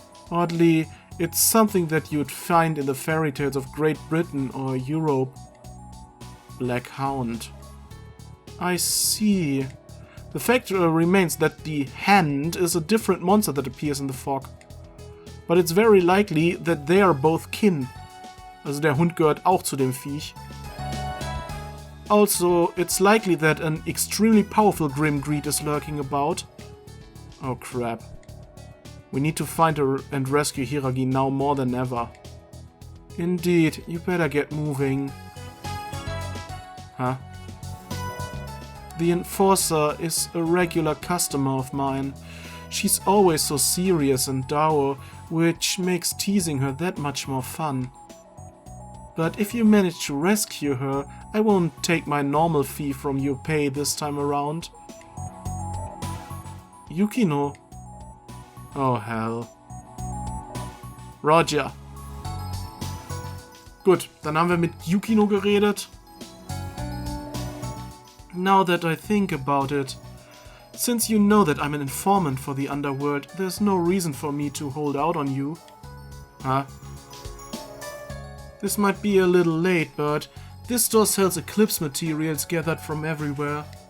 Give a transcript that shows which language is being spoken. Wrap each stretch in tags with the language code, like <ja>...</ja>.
<en>Oddly, it's something that you'd find in the fairy tales of Great Britain or Europe. Black Hound. I see. The fact remains that the hand is a different monster that appears in the fog. But it's very likely that they are both kin.</en> <de>Also der Hund gehört auch zu dem Viech.</de> <en>Also, it's likely that an extremely powerful Grim Greed is lurking about. Oh crap. We need to find her and rescue Hiragi now more than ever. Indeed, you better get moving. Huh? The Enforcer is a regular customer of mine. She's always so serious and dour, which makes teasing her that much more fun. But if you manage to rescue her, I won't take my normal fee from your pay this time around. Yukino. Oh hell. Roger.</en> <de>Gut, dann haben wir mit Yukino geredet.</de> <en>Now that I think about it, since you know that I'm an informant for the underworld, there's no reason for me to hold out on you. Huh? This might be a little late, but this store sells eclipse materials gathered from everywhere.</en>